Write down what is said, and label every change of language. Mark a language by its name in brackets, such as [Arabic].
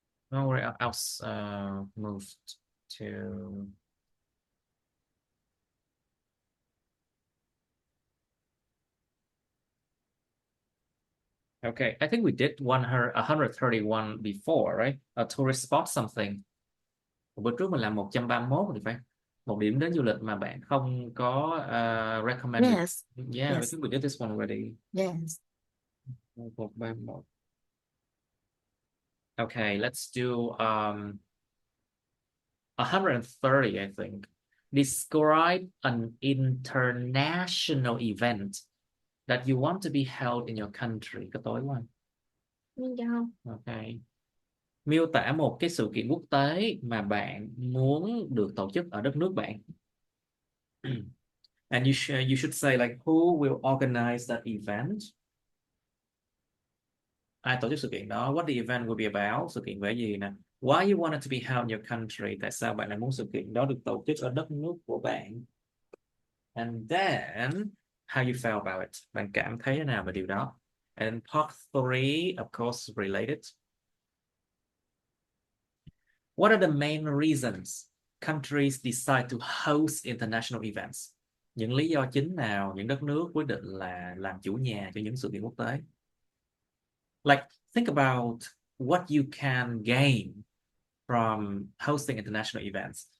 [English] Nowhere else moved to. Okay, I think we did 131 before, right? A tourist spot something. [Vietnamese] Bữa trước mình làm 131 thì phải. Một điểm đến du lịch mà bạn không có recommended. [English] Yes. Yeah, I Yes. think we did this one already. Yes. 131. Okay, let's do 130, I think. Describe an international event that you want to be held in your country. [Vietnamese] Có tối quá. Okay. Miêu tả một cái sự kiện quốc tế mà bạn muốn được tổ chức ở đất nước bạn. [English] And you should say like who will organize that event? [Vietnamese] Ai tổ chức sự kiện đó? [English] What the event will be about? [Vietnamese] Sự kiện về gì nè? [English] Why you want it to be held in your country? [Vietnamese] Tại sao bạn lại muốn sự kiện đó được tổ chức ở đất nước của bạn? [English] And then how you feel about it? [Vietnamese] Bạn cảm thấy thế nào về điều đó? [English] And part 3, of course, related. What are the main reasons countries decide to host international events? [Vietnamese] Những lý do chính nào những đất nước quyết định là làm chủ nhà cho những sự kiện quốc tế? [English] Like, think about what you can gain from hosting international events.